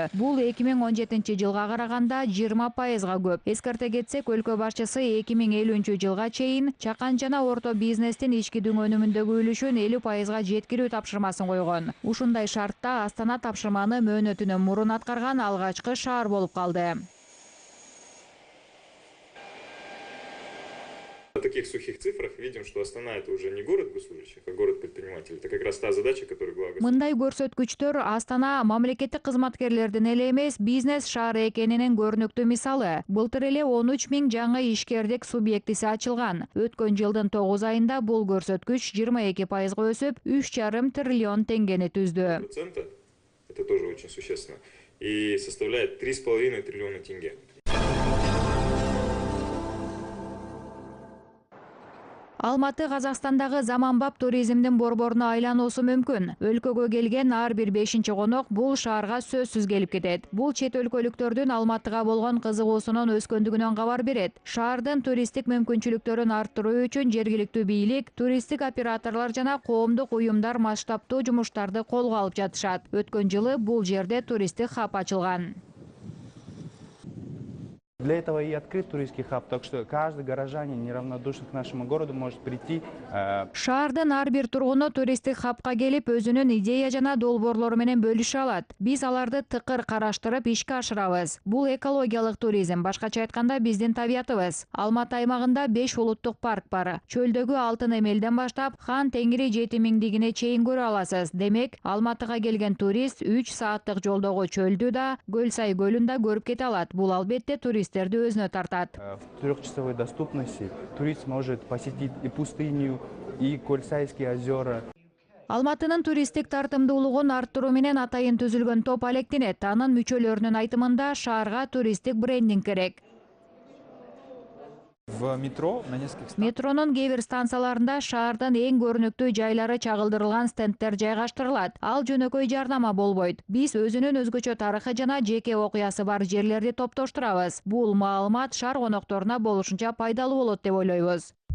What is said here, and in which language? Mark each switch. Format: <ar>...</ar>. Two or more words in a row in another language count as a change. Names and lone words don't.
<ky>Бул 2017 жылга караганда 20%га көп. Эскерте кетсек, өлкө башчысы 2050 жылга чейин чакан жана орто бизнестин ички өнүмүндөгү үлүшүн 50%га жеткирүү тапшырмасын койгон. Ушундай шартта Астана тапшырманы мөөнөтүнөн мурун аткарган алгачкы шаар болуп калды.</ky> <ru>На таких сухих цифрах видим, что Астана это уже не город госслужащих, а город предпринимателей. Это как раз та задача, которую глава государства.</ru> <ky>Мындай көрсөткүчтөр Астана мамлекеттик кызматкерлердин эле эмес, бизнес шаары экенинин көрүнүктүү мисалы. Былтыр эле 13 000 жаңы ишкердик субъектиси ачылган. Өткөн жылдын 9 айында бул көрсөткүч 22%га өсүп, 3,5 триллион теңгени түздү.</ky> <ru>Это тоже очень существенно. И составляет 3,5 триллиона тенге.</ru> <ky>Алматы Казакстандагы заманбап туризмдин борборуна айлануусу мүмкүн. Өлкөгө келген ар бир 5-чи конок бул шаарга сөзсүз келип кетет. Бул чет өлкөлүктөрдүн Алматыга болгон кызыгуусунун өскөндүгүнөн кабар берет. Шаардын туристтик мүмкүнчүлүктөрүн арттыруу үчүн жергиликтүү бийлик, туристтик операторлор жана коомдук уюмдар масштабтуу жумуштарды колго алып жатышат. Өткөн жылы бул жерде туристтик хаб ачылган.</ky> <ru>Для этого и открыт туристский хаб, так что каждый горожанин, неравнодушный к нашему городу, может прийти.</ru> <ky>Шаардын ар бир тургуну туристтик хабка келип, өзүнүн идея жана долбоорлору менен бөлүшө алат. Биз аларды тыкыр караштырып ишке ашырабыз. Бул экологиялык туризм, башкача айтканда биздин табиятыбыз. Алматы аймагында 5 улуттук парк бар. Чөлдөгү Алтын Эмелден баштап Хан Теңири жетимиңдигине чейин көрө аласыз. Демек, Алматыга келген турист 3 сааттык жолдогу чөлдү да, Көлсай көлүн да көрүп кете алат. Бул албетте туристтерди өзүнө тартат.</ky> <ru>В 3-часовой доступности турист может посетить и пустыню, и Кольсайские озера.</ru> <ky>Алматынын туристтик тартымдуулугун арттыруу менен атайын түзүлгөн топ алектенет. Анын мүчөлөрүнүн айтымында шаарга туристтик брендинг керек.</ky> <ru>В метро на нескольких</ru> <ky>Метронун кээ бир станцияларында шаардын эң көрүнүктүү жайлары чагылдырылган стендтер жайгаштырылат. Ал жөнөкөй жарнама болбойт. Биз өзүнүн өзгөчө тарыхы жана жеке окуясы бар жерлерди топтоштурабыз. Бул маалымат шаар конокторуна болушунча пайдалуу болот деп ойлойбуз.</ky>